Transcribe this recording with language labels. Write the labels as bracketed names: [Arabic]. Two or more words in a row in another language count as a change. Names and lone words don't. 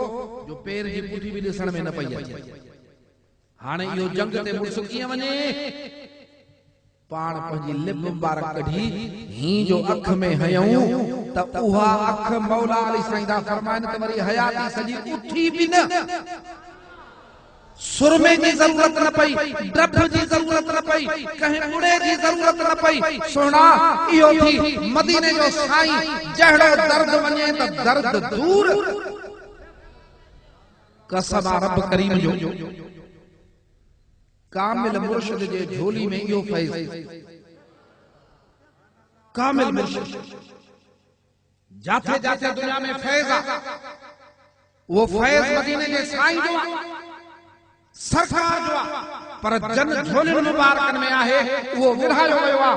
[Sindhi] जो पैर जी पुठी बि ॾिसण में न पई अचे हाणे इहो जंग ते मुड़ुस कीअं वञे पाण पंहिंजी लिब मुबारक कढी ही जो अख में हयऊं त उहा अख मौला अली साईं दा फरमाइनि त वरी हयाती सॼी उठी बि न सुरमे जी जरूरत न पई, डब जी जरूरत न पई, कहीं उड़े जी जरूरत न पई। सोना इहो थी मदीने जो साईं, जहिड़ो दर्द वञे त दर्द दूर। कसम रब करीम जो, कामिल मुर्शिद जे झोली में इहो फैज़, कामिल मुर्शिद जाते जाते दुनिया में फैज़ आ, वो फैज़ मदीने जे साईं जो सरकार जो पर जन झोलियुनि मुबारकनि में आहे, उहो विरहायो वियो आहे।